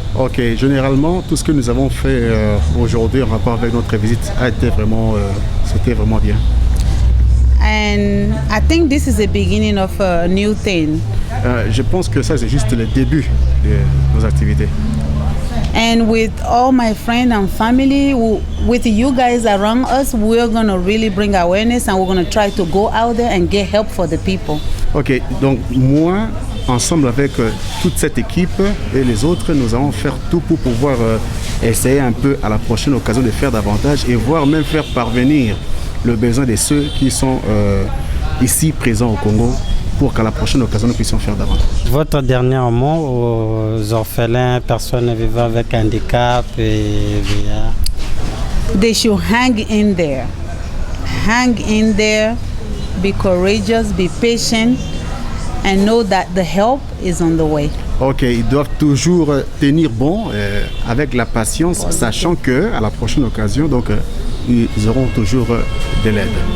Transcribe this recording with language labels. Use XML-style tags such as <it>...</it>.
<fr>Ok, généralement, tout ce que nous avons fait aujourd'hui en rapport avec notre visite a été vraiment, c'était vraiment bien.</fr> <en>And I think this is the beginning of a new thing.</en> <fr>Je pense que ça c'est juste le début de nos activités.</fr> <en>And with all my friends and family, with you guys around us, we're going to really bring awareness and we're going to try to go out there and get help for the people.</en> <fr>Ok, donc moi, ensemble avec toute cette équipe et les autres, nous allons faire tout pour pouvoir essayer un peu à la prochaine occasion de faire davantage et voire même faire parvenir le besoin de ceux qui sont ici présents au Congo pour qu'à la prochaine occasion nous puissions faire davantage. Votre dernier mot aux orphelins, personnes vivant avec handicap et VIA?</fr> <en>They should hang in there. Hang in there, be courageous, be patient, and know that the help is on the way.</en> <fr>Ok, ils doivent toujours tenir bon avec la patience, sachant que à la prochaine occasion, donc ils auront toujours de l'aide.</fr>